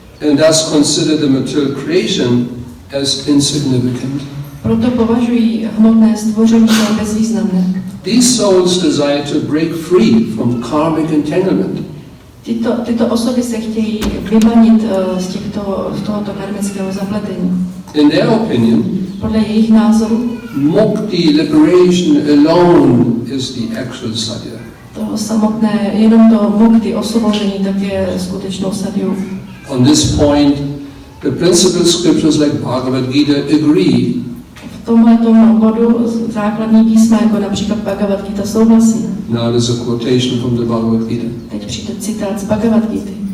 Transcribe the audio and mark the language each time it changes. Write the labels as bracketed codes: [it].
[en] And thus consider the material creation as insignificant. [cs] Proto považují hmotné stvoření za bezvýznamné. [en] These souls desire to break free from karmic entanglement. [cs] Tyto osoby se chtějí vymanit z tohoto karmického zapletení. [en] In their opinion, [cs] podle jejich názoru, [en] mukti, liberation alone is the actual sadhya. [cs] To samotné, jenom to mukti, osvobození, tak je skutečnou sadhjou. [en] On this point, the principal scriptures like Bhagavad Gita agree. [cs] V tomhletom bodu základní písma, jako například Bhagavad Gita, souhlasí. [en] Now there's a quotation from the Bhagavad Gita. [cs] Teď přijde citát z Bhagavad Gita.